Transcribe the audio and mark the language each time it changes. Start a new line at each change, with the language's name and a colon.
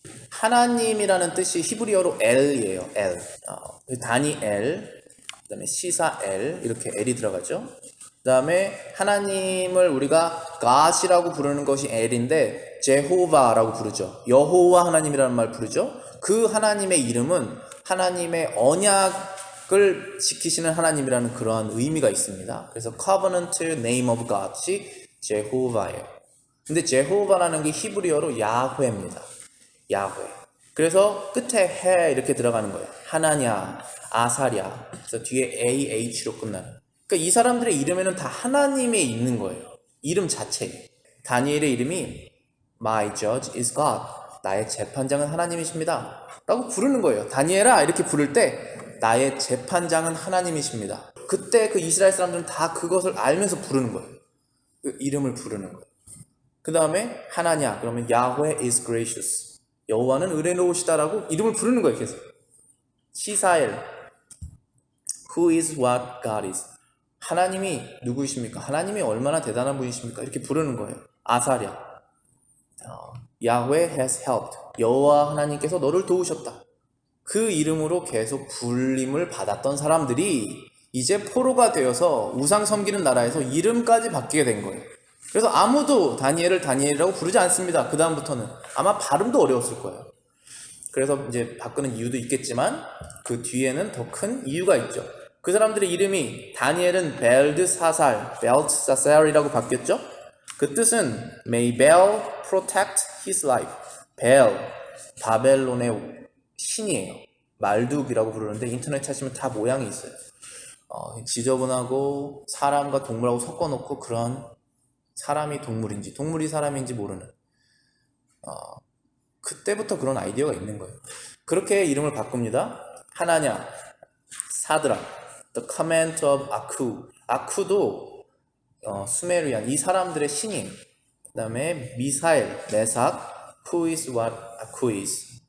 Korean: 하나님이라는 뜻이 히브리어로 엘이에요. 엘. 다니엘, 그다음에 시사엘 이렇게 엘이 들어가죠. 그다음에 하나님을 우리가 God이라고 부르는 것이 엘인데 제호바라고 부르죠. 여호와 하나님이라는 말 부르죠. 그 하나님의 이름은 하나님의 언약을 지키시는 하나님이라는 그러한 의미가 있습니다. 그래서
English: covenant name of God
Korean: 이 제호바예요. 근데 제호바라는 게 히브리어로 야훼입니다. 야훼. 그래서 끝에 해 이렇게 들어가는 거예요. 하나냐, 아사랴. 그래서 뒤에 AH로 끝나는. 그러니까 이 사람들의 이름에는 다 하나님이 있는 거예요. 이름 자체에. 다니엘의 이름이
English: My judge is God.
Korean: 나의 재판장은 하나님이십니다. 라고 부르는 거예요. 다니엘아 이렇게 부를 때 나의 재판장은 하나님이십니다. 그때 그 이스라엘 사람들은 다 그것을 알면서 부르는 거예요. 그 이름을 부르는 거예요. 그 다음에 하나냐 그러면 야훼
English: is gracious.
Korean: 여호와는 은혜로우시다라고 이름을 부르는 거예요. 계속.
English: 시사엘 Who is what God is.
Korean: 하나님이 누구이십니까? 하나님이 얼마나 대단한 분이십니까? 이렇게 부르는 거예요.
English: 아사랴 야훼 has helped.
Korean: 여호와 하나님께서 너를 도우셨다. 그 이름으로 계속 불림을 받았던 사람들이 이제 포로가 되어서 우상 섬기는 나라에서 이름까지 바뀌게 된 거예요. 그래서 아무도 다니엘을 다니엘이라고 부르지 않습니다. 그 다음부터는 아마 발음도 어려웠을 거예요. 그래서 이제 바꾸는 이유도 있겠지만 그 뒤에는 더 큰 이유가 있죠. 그 사람들의 이름이 다니엘은 벨드사살이라고 바뀌었죠. 그 뜻은
English: May Bel protect his life.
Korean: 벨, 바벨론의 신이에요. 말둑이라고 부르는데 인터넷 찾으면 다 모양이 있어요. 지저분하고 사람과 동물하고 섞어놓고 그런 사람이 동물인지 동물이 사람인지 모르는 그때부터 그런 아이디어가 있는 거예요. 그렇게 이름을 바꿉니다.
English: 하나냐, 사드락, The Command of Aku.
Korean: 아쿠도 수메르안 이 사람들의 신이에요. 그 다음에
English: 미사엘, 메삭, Who is what Aku is.